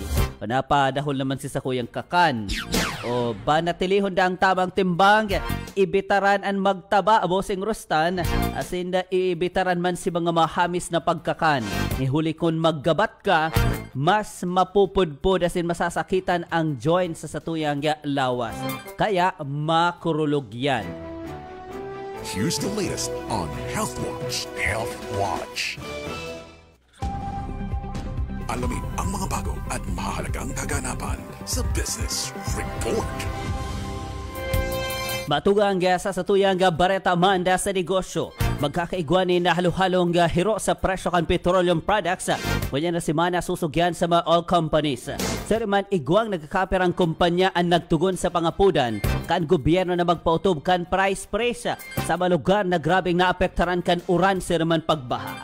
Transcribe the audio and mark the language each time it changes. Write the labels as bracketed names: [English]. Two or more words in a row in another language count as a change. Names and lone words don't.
[Bikol] Panapadahol naman si sa kuyang kakan. O panatilihon ang tamang timbang, ibitaran ang magtaba, Bossing Rustan, asin ibitaran man si mga mahamis na pagkakan. Ihuli kung maggabat ka, mas mapupudpud asin masasakitan ang joints sa satuyang lawas. Kaya makurulog yan. [English] Here's the latest on Health Watch. Health Watch. [Filipino] Alamin ang mga bago at mahalagang kaganapan sa Business Report. [Bikol] Matugang sa satuyang bareta manda sa negosyo. Magkakaigwanin na halo-halong hiro sa presyo kan [English] petroleum products. [Bikol] Kanya na simana susugyan sa mga [English] oil companies. [Bikol] Seriman igwang nagkakaperang kumpanya ang nagtugon sa pangapudan kan gobyerno na magpautob kan [English] price pressure [Bikol] sa mga lugar na grabing naapektaran kan uran seriman pagbaha.